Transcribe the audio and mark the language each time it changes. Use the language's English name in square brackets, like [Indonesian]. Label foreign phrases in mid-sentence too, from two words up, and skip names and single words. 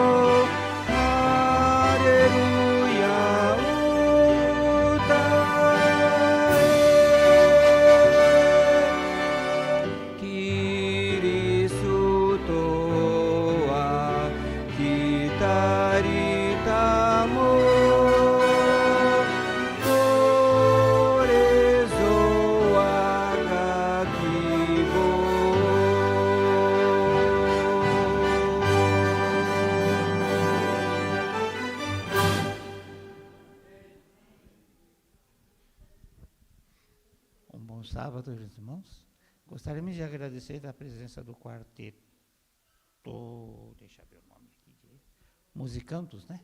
[Japanese] ハレルヤ 歌え キリスト は 来たり 給う これぞ 我が 希望 [Portuguese] Bom sábado, irmãos. Gostaríamos de agradecer a presença do quarteto, deixa eu ver o nome aqui, Musicantos, né?